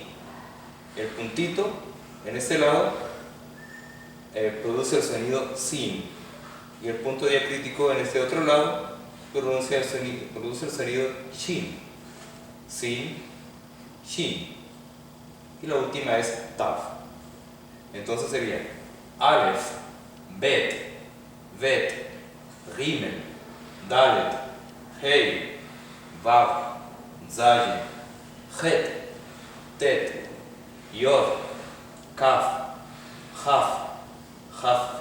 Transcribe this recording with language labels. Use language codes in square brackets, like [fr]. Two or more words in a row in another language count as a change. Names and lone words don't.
[es] El puntito en este lado produce el sonido Sin, y el punto diacrítico en este otro lado produce el sonido Shin. Sin, Shin. Y la última es Tav. Entonces sería Aleph, Bet, Vet, Gimel, Dalet, Hey, Vav, Zayin, Het, Tet, Yod, Kaf, Jaf, Jaf